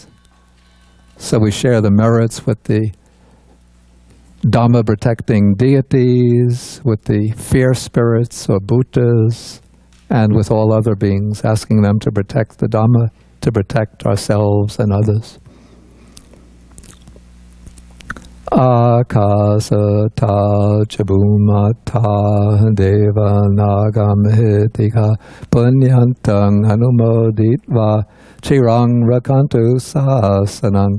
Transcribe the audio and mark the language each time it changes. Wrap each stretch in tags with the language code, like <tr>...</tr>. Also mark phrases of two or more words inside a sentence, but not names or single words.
<en>So we share the merits with the Dhamma-protecting deities, with the fear spirits or Bhuttas, and with all other beings, asking them to protect the Dhamma, to protect ourselves and others.</en> <pi>Akasata chabumata deva nagamhitika punyantang hanumoditva chirang rakantu sasanang.</pi>